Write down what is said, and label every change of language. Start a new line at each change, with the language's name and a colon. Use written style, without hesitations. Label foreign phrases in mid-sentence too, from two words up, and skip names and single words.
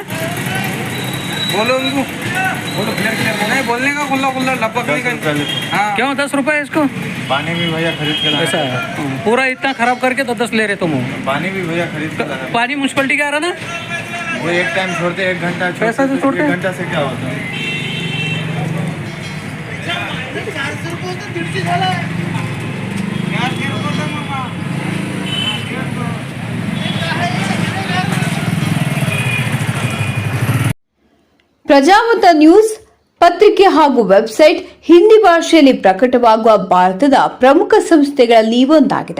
Hindi: बोलो उनको, बोलो क्लियर नहीं बोलने का, खुल्ला खुल्ला लपक नहीं करना। हाँ, क्यों 10 रुपए इसको? पानी भी भैया खरीद के लाया। ऐसा है, पूरा इतना खराब करके तो 10 ले रहे तुम। पानी भी भैया खरीद के लाया। पानी म्यूनसिपलिटी का आ रहा ना? वो एक टाइम छोड़ते, 1 घंटा पैसा तो छोड़ते, 1 घंटा से क्या होता है?
Kannada: ಪ್ರಜಾಮತ ನ್ಯೂಸ್ ಪತ್ರಿಕೆ ಹಾಗೂ ವೆಬ್ಸೈಟ್ ಹಿಂದಿ ಭಾಷೆಯಲ್ಲಿ ಪ್ರಕಟವಾಗುವ ಭಾರತದ ಪ್ರಮುಖ ಸಂಸ್ಥೆಗಳಲ್ಲಿ ಒಂದಾಗಿದೆ.